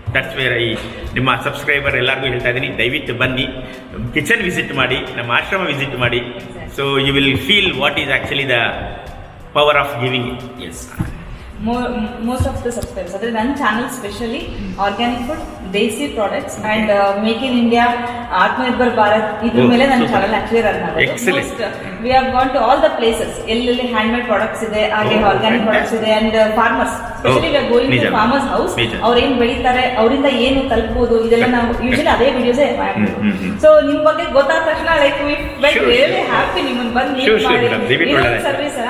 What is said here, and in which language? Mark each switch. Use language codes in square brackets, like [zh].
[en] that's where [kn] ನಿಮ್ಮ subscriber ಎಲ್ಲರಿಗೂ ಹೇಳ್ತಾ ಇದ್ದೀನಿ, ದಯವಿಟ್ಟು ಬನ್ನಿ, ಕಿಚನ್ ವಿಸಿಟ್ ಮಾಡಿ, ನಮ್ಮ ಆಶ್ರಮ ವಿಸಿಟ್ ಮಾಡಿ. [en] So you will feel what is actually the power of giving. Yes, most of the subscribers, other than channel specially organic food, desi products and make in India, Atmanirbhar Bharat, [kn] iದ್ರ ಮೇಲೆ ನನ್ನ channel actually run ಆಗುತ್ತೆ. [en] We have gone to all the places, [kn] ಎಲ್ಲೆಲ್ಲಿ handmade products ಇದೆ, [en] ಹಾಗೆ organic products ಇದೆ, and farmers specially we are going to farmers house. [kn] ಅವ್ರು ಏನ್ ಬೆಳೀತಾರೆ, ಅವರಿಂದ ಏನು ತಲುಪಬಹುದು, ಇದೆಲ್ಲ ನಾವು ಯೂಶಲಿ ಅದೇ ವಿಡಿಯೋಸ್. ಸೊ ನಿಮ್ ಬಗ್ಗೆ ಗೊತ್ತಾದ ತಕ್ಷಣ [en] like we went really happy [kn] ನಿಮ್ಮನ್ನ ಬಂದು ಮೀಟ್ ಮಾಡಿ ಸರ್ವಿಸ್.